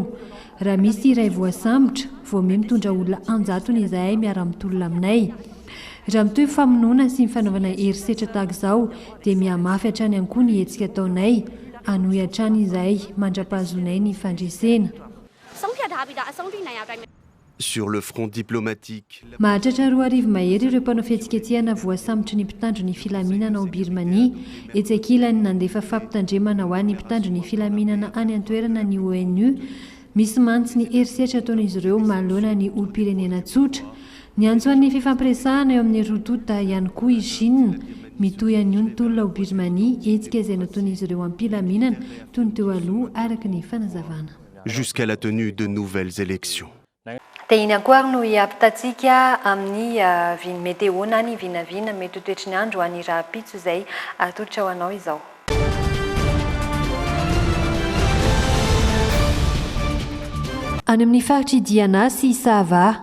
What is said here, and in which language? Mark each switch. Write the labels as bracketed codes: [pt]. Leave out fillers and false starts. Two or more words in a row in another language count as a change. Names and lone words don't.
[mg] Raha misy iray voasambotra, voamia mitondra olona 100 izahay miara-mitolona aminay. Raha mitoy famonoana sy mifanaovana herisetra tahaka izao dia mihamafy hatrany ihany koa ny hetsika ataonay. Anohy hatrany izahay mandra-pahazonay ny fandresena. [fr] Sur le front diplomatique. [mg] Mahatratra 2 arivo mahery ireo mpanao fihetsiketsehana voasambotry ny mpitandro ny filaminana ao Birmanie. Etsy ankilany nandefa fampitandremana ho an'ny mpitandro ny filaminana any an-toerana ny ONU. Misy mantsy ny herisetra ataon'izy ireo manoloana ny olom-pirenena tsotra. Ny antsoan'ny fifampiresahana eo amin'ny rotota ihany koa i Chine. Mitoy an'io ny tolona ao Birmanie hetsika izay nataon'izy ireo am-pilaminana toy ny teo aloha araka ny fanazavana. [fr] Jusqu'à la tenue de nouvelles élections. [mg] Dia iny ankoa no hiampitatsika amin'ny viny meteo na ny vinavina mety ho toetry ny andro ho an'ny raha-pitso izay atolotra ho anao izao. Any amin'ny faritry Diana sy Sava.